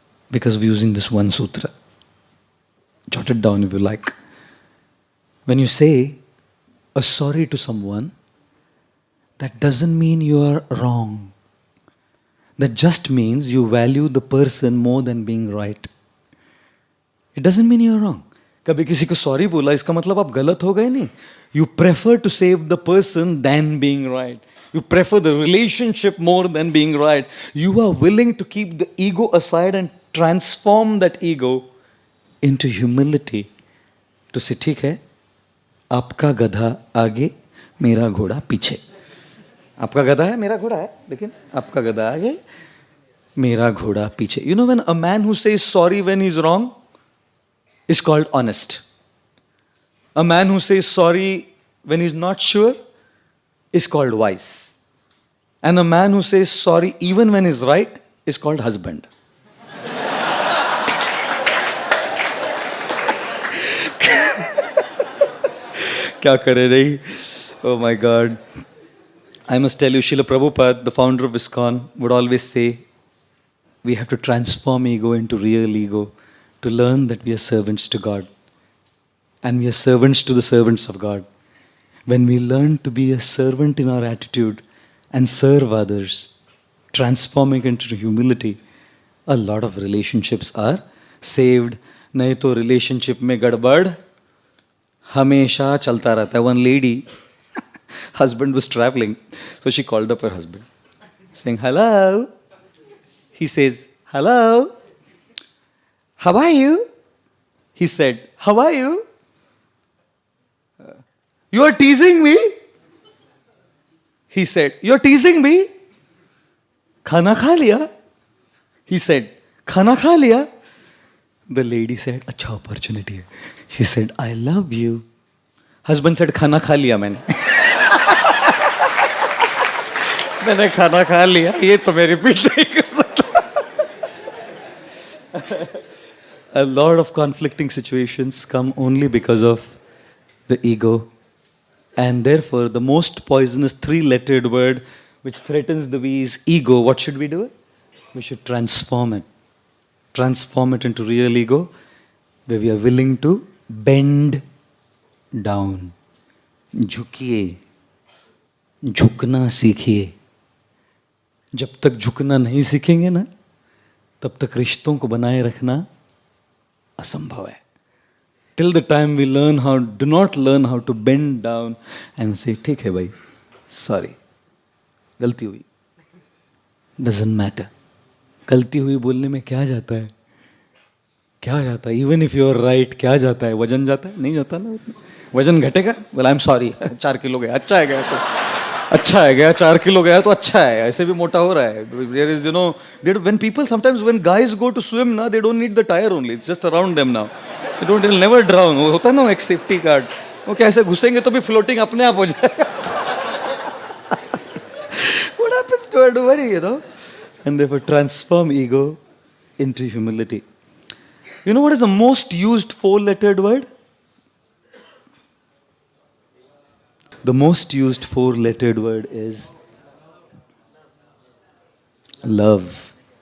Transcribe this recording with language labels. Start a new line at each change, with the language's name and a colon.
English: Because of using this one sutra. Jot it down if you like. When you say a sorry to someone, that doesn't mean you are wrong. That just means you value the person more than being right. It doesn't mean you are wrong.
Hindi: कभी किसी को sorry बोला इसका मतलब आप गलत हो गए नहीं.
English: You prefer to save the person than being right. You prefer the relationship more than being right. You are willing to keep the ego aside and transform that ego into humility. To say
Hindi: ठीक है, आपका गधा आगे, मेरा घोड़ा पीछे. आपका गधा है, मेरा घोड़ा है, लेकिन आपका गधा आगे, मेरा घोड़ा पीछे.
English: You know, when a man who says sorry when he's wrong is called honest. A man who says sorry when he's not sure is called wise. And a man who says sorry even when he's right is called husband.
Hindi: क्या करे नहीं?
English: Oh my God. I must tell you, Srila Prabhupada, the founder of ISKCON, would always say, we have to transform ego into real ego to learn that we are servants to God. And we are servants to the servants of God. When we learn to be a servant in our attitude and serve others, transforming into humility, a lot of relationships are saved.
Hindi: नहीं तो relationship में गड़बड़ हमेशा चलता रहता है.
English: One lady, husband was traveling, so she called up her husband, saying, hello. He says, hello. How are you? He said, how are you? You are teasing me? He said, you're teasing me?
Hindi: Khana kha liya?
English: He said,
Hindi: khana kha liya?
English: The lady said,
Hindi: अच्छा
English: opportunity
Hindi: hai.
English: She said, I love you. Husband said,
Hindi: खाना खा लिया मैंने. मैंने खाना खा लिया. ये तो मैं रिपीट नहीं कर सकता.
English: A lot of conflicting situations come only because of the ego. And therefore, the most poisonous three-lettered word which threatens the we is ego. What should we do? We should transform it. Transform it into real ego, where we are willing to bend down.
Hindi: झुकिए, झुकना सीखिए. जब तक झुकना नहीं सीखेंगे ना, तब तक रिश्तों को बनाए रखना असंभव है.
English: Till the time we do not learn how to bend down and say,
Hindi: ठीक है भाई,
English: sorry,
Hindi: गलती हुई.
English: Doesn't matter.
Hindi: गलती हुई बोलने में क्या जाता है? क्या जाता है?
English: Even if you are right,
Hindi: क्या जाता है? वजन जाता है? नहीं जाता ना. वजन घटेगा?
English: Well, I'm sorry.
Hindi: 4 किलो गया. अच्छा है गया तो. अच्छा है, गया 4 किलो गया तो अच्छा है, ऐसे भी मोटा हो रहा है.
English: There is, when people sometimes when guys go to swim
Hindi: ना,
English: they don't need the tire only, it's just around them now. They'll never drown.
Hindi: होता है ना एक सेफ्टी गार्ड, वो कैसे घुसेंगे तो भी फ्लोटिंग अपने आप हो जाएगा.
English: What happens to her? Don't worry, And therefore transform ego into humility. You know what is the most used 4-lettered word? The most used 4-lettered word is love.